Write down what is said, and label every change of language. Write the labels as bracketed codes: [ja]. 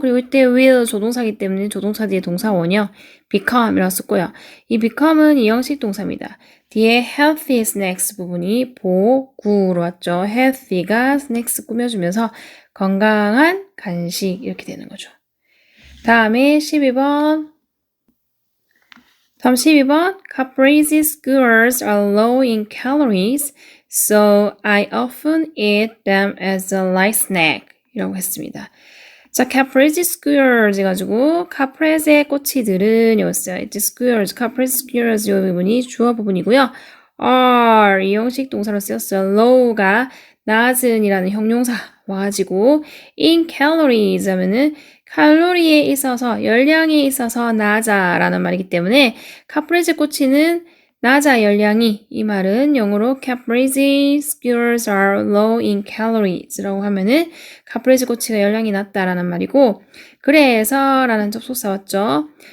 [ko] 그리고 이때 will 조동사기 때문에 조동사 뒤에 동사 원형 become이라고 썼고요. 이 become은 이형식 동사입니다. 뒤에 healthy snacks 부분이 보구로 왔죠. healthy가 snacks 꾸며주면서 건강한 간식 이렇게 되는 거죠. 다음에 12번. 다음 12번. [en] Caprese skewers are low in calories, so I often eat them as a light snack. [ko] 이라고 했습니다. 자, caprese skewers 해가지고 caprese 꼬치들은 이었어요. 이제 skewers, caprese skewers 이 부분이 주어 부분이고요. are 이 형식 동사로 쓰였어요. low가 낮은이라는 형용사 와가지고 in calories 하면은 칼로리에 있어서 열량에 있어서 낮아라는 말이기 때문에 caprese 꼬치는 낮아 열량이 이 말은 영어로 [en] caprese skewers are low in calories [ko] 라고 하면은 caprese 꼬치가 열량이 낮다라는 말이고 그래서 라는 접속사 왔죠.